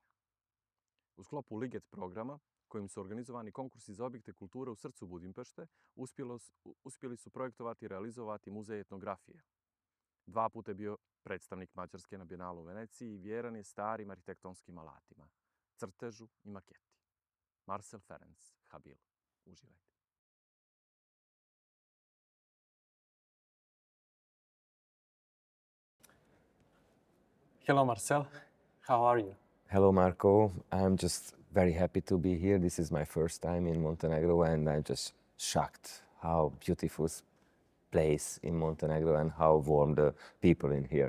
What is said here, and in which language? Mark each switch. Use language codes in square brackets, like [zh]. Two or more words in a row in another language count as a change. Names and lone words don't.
[sr] U sklopu Liget programa, kojim su organizovani konkursi za objekte kulture u srcu Budimpešte, uspjeli su projektovati i realizovati muzej etnografije. 2 puta je bio predstavnik Mađarske na Bijenalu u Veneciji i vjeran je starim arhitektonskim alatima, crtežu i maketi. Marcel Ferenzs Habil. Uživajte. [en] Hello, Marcel. How are you? Hello, Marko. I'm just very happy to be here. This is my first time in Montenegro, and I'm just shocked how beautiful place in Montenegro and how warm the people in here.